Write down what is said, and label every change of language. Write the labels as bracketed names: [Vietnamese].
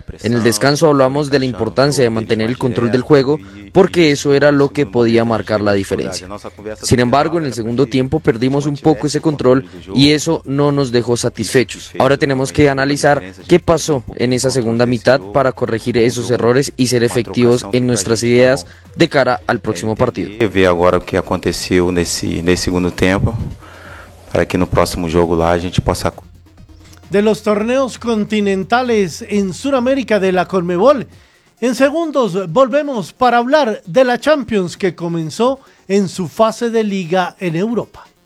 [Spanish] En el descanso hablamos de la importancia de mantener el control del juego porque eso era lo que podía marcar la diferencia. Sin embargo, en el segundo tiempo perdimos un poco ese control y eso no nos dejó satisfechos. Ahora tenemos que analizar qué pasó en esa segunda mitad para corregir esos errores y ser efectivos en nuestras ideas de cara al próximo partido. [Portuguese] Ver agora o que aconteceu nesse segundo tempo para que no próximo jogo lá a gente possa. [Spanish] De los torneos continentales en Sudamérica de la Conmebol. En segundos volvemos para hablar de la Champions que comenzó en su fase de liga en Europa.